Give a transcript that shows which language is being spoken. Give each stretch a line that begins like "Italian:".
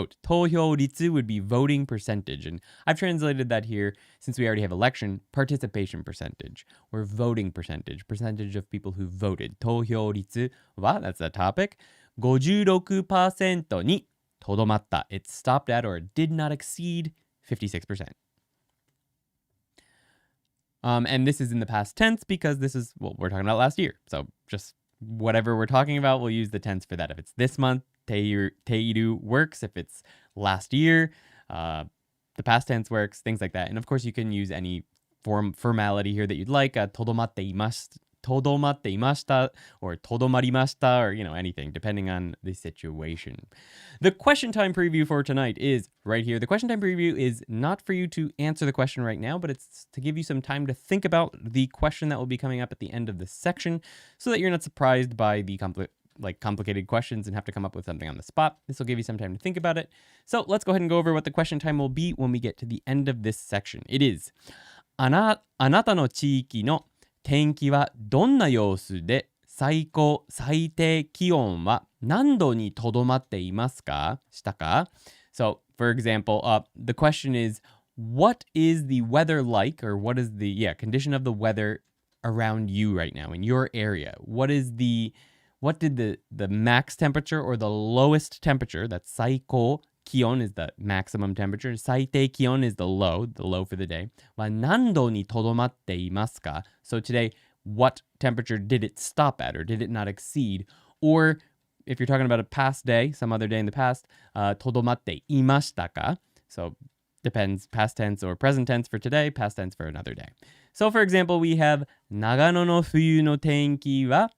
English: 投票率 would be voting percentage. And I've translated that here, since we already have election, participation percentage, or voting percentage of people who voted.
Japanese: 投票率は,
English: that's the topic,
Japanese: 56% にとどまった.
English: It stopped at or did not exceed 56%. And this is in the past tense because this is what we're talking about last year. So just whatever we're talking about, we'll use the tense for that. If it's this month, teiru works. If it's last year, the past tense works, things like that. And of course, you can use any formality here that you'd like.
Japanese: とどまっていました
English: or
Japanese: とどまりました
English: or, anything, depending on the situation. The question time preview for tonight is right here. The question time preview is not for you to answer the question right now, but it's to give you some time to think about the question that will be coming up at the end of this section so that you're not surprised by the complicated questions and have to come up with something on the spot. This will give you some time to think about it. So let's go ahead and go over what the question time will be when we get to the end of this section. It is
Japanese: あなたの地域の天気はどんな様子で最高最低気温は何度にとどまっていますかしたか?
English: So, for example, the question is, what is the weather like, or what is the condition of the weather around you right now in your area? What did the max temperature or the lowest temperature, that's 最高 Kion is the maximum temperature. 最低気温 is the low for the day.
Japanese: は何度にとどまっていますか?
English: So today, what temperature did it stop at, or did it not exceed? Or if you're talking about a past day, some other day in the past,
Japanese: とどまっていましたか?
English: So depends, past tense or present tense for today, past tense for another day. So for example, we have
Japanese: 長野の冬の天気は.